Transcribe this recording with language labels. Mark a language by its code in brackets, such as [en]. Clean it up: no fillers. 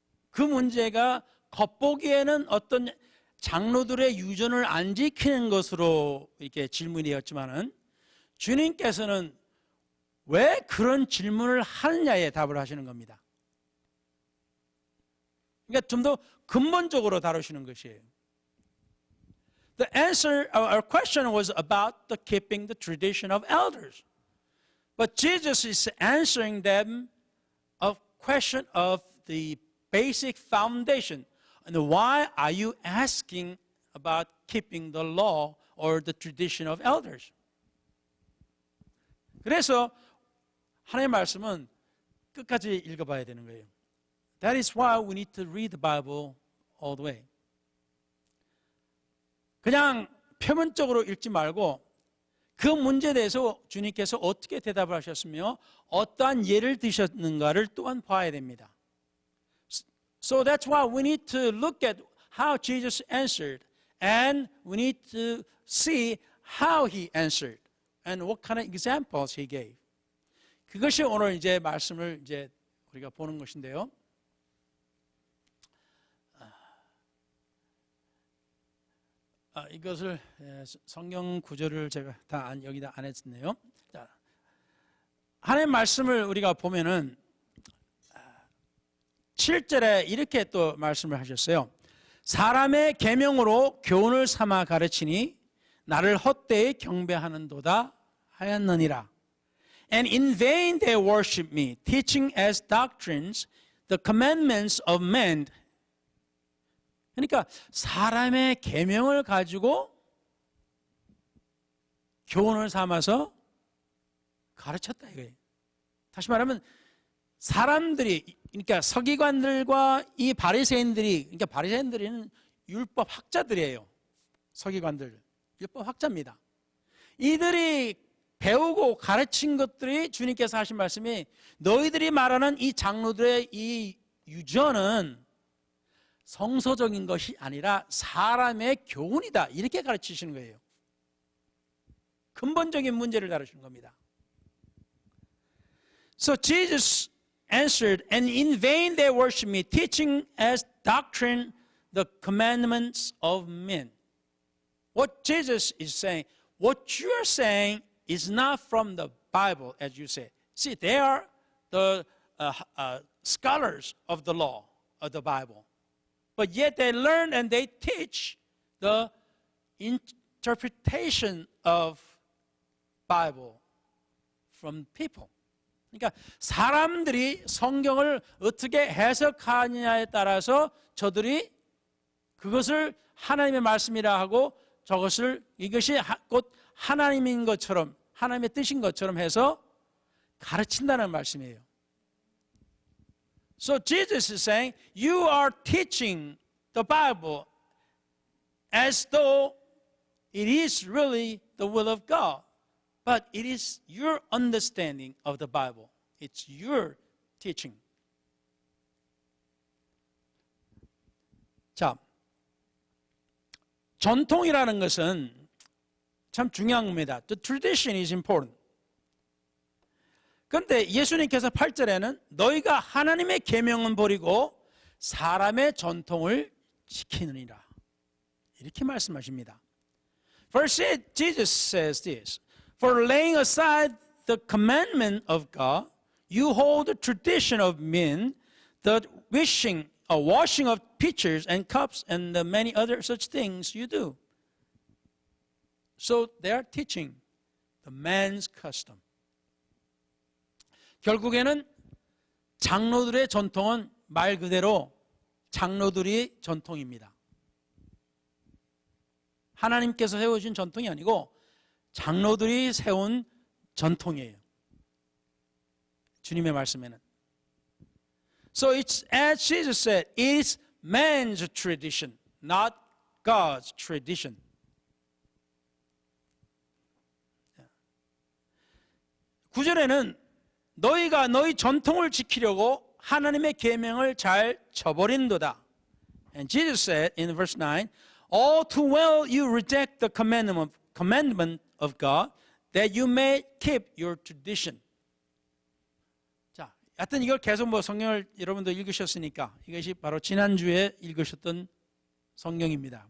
[ko] 그 문제가 겉보기에는 어떤 장로들의 유전을 안 지키는 것으로 이렇게 질문이었지만은 주님께서는 왜 그런 질문을 하느냐에 답을 하시는 겁니다. 그러니까 좀 더 근본적으로 다루시는 것이에요. [en] The answer, our question was about the keeping the tradition of elders. But Jesus is answering them a question of the basic foundation. And why are you asking about keeping the law or the tradition of elders? [ko] 그래서 하나님의 말씀은 끝까지 읽어봐야 되는 거예요. [en] That is why we need to read the Bible all the way. [ko] 그냥 표면적으로 읽지 말고 그 문제에 대해서 주님께서 어떻게 대답을 하셨으며 어떠한 예를 드셨는가를 또한 봐야 됩니다. [en] So that's why we need to look at how Jesus answered, and we need to see how he answered and what kind of examples he gave. [ko] 그것이 오늘 이제 말씀을 이제 우리가 보는 것인데요. 이것을 성경 구절을 제가 다 여기다 안 했네요. 자, 하나님의 말씀을 우리가 보면은 7절에 이렇게 또 말씀을 하셨어요. 사람의 계명으로 교훈을 삼아 가르치니 나를 헛되이 경배하는도다 하였느니라. And in vain they worship me, teaching as doctrines the commandments of men. 그러니까 사람의 계명을 가지고 교훈을 삼아서 가르쳤다 이거예요. 다시 말하면 사람들이, 그러니까 서기관들과 이 바리새인들이, 그러니까 바리새인들은 율법 학자들이에요. 서기관들 율법 학자입니다. 이들이 배우고 가르친 것들이 주님께서 하신 말씀이 너희들이 말하는 이 장로들의 이 유전은 성서적인 것이 아니라 사람의 교훈이다, 이렇게 가르치시는 거예요. 근본적인 문제를 다루시는 겁니다. [en] So Jesus answered, and in vain they worship me, teaching as doctrine the commandments of men. What Jesus is saying, what you are saying is not from the Bible, as you say. See, they are the scholars of the law of the Bible. But yet they learn and they teach the interpretation of Bible from people. [ko] 그러니까 사람들이 성경을 어떻게 해석하느냐에 따라서 저들이 그것을 하나님의 말씀이라 하고 저것을 이것이 곧 하나님인 것처럼, 하나님의 뜻인 것처럼 해서 가르친다는 말씀이에요. [en] So Jesus is saying, you are teaching the Bible as though it is really the will of God. But it is your understanding of the Bible. It's your teaching. [ko] 자, 전통이라는 것은 참 중요한 겁니다. [en] The tradition is important. [ko] 그런데 예수님께서 8절에는 너희가 하나님의 계명은 버리고 사람의 전통을 지키느니라. 이렇게 말씀하십니다. [en] Verse 8, Jesus says this. For laying aside the commandment of God, you hold the tradition of men, the washing of pitchers and cups, and the many other such things you do. So they are teaching the man's custom. [ko] 결국에는 장로들의 전통은 말 그대로 장로들의 전통입니다. 하나님께서 세우신 전통이 아니고 장로들이 세운 전통이에요. 주님의 말씀에는. [en] So it's as Jesus said, it's man's tradition, not God's tradition. [ko] 구절에는 너희가 너희 전통을 지키려고 하나님의 계명을 잘 저버린도다. [en] And Jesus said in verse 9, all too well you reject the commandment of God, that you may keep your tradition. [ko] 자, 하여튼 이걸 계속 성경을 여러분도 읽으셨으니까 이것이 바로 지난주에 읽으셨던 성경입니다.